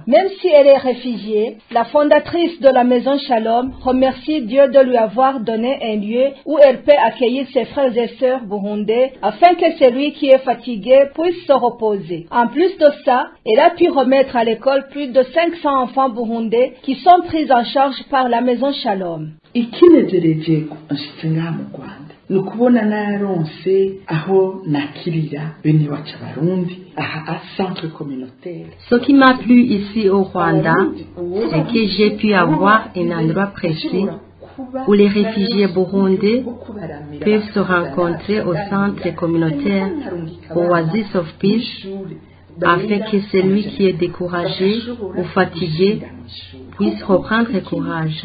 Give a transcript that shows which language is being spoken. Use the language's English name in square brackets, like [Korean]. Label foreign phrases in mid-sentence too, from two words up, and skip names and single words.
[French] Même si elle est réfugiée, la fondatrice de la maison Shalom remercie Dieu de lui avoir donné un lieu où elle peut accueillir ses frères et sœurs burundais afin que celui qui est fatigué puisse se reposer. En plus de ça, elle a pu remettre à l'école plus de 500 enfants burundais qui sont pris en charge par la maison Shalom. [Rundi] Ikinezereje nshitse ngaha mu Rwanda ni ukubona naronse aho nakirira bene wacu abarundi aha [French] à centre communautaire. Ce qui m'a plu ici au Rwanda, c'est que j'ai pu avoir un endroit précis où les réfugiés burundais peuvent se rencontrer au centre communautaire Oasis of Peace, afin que celui qui est découragé ou fatigué puisse reprendre courage.